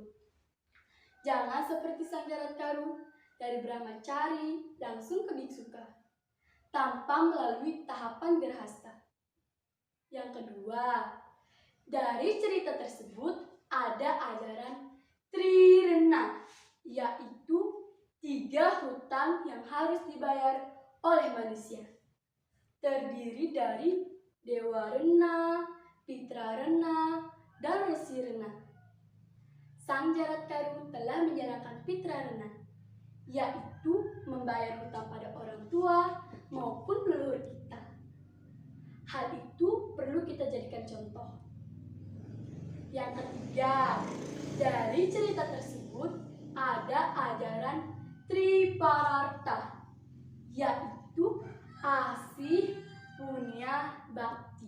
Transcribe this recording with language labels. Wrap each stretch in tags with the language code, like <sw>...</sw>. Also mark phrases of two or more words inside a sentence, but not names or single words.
<id>Jangan seperti Sang Jaratkaru dari brahmacari langsung ke biksuka tanpa melalui tahapan grahasta. Yang kedua, Dari cerita tersebut ada ajaran Trirena, yaitu 3 hutang yang harus dibayar oleh manusia. Terdiri dari Dewa Rena, Pitra Rena, dan Resi Rena. Sang Jaratkaru telah menjalankan Pitra Rena, yaitu membayar hutang pada orang tua maupun leluhur kita. Hal itu perlu kita jadikan contoh. Yang ketiga, dari cerita tersebut ada ajaran Tripararta, yaitu asih, punya, bakti.</id>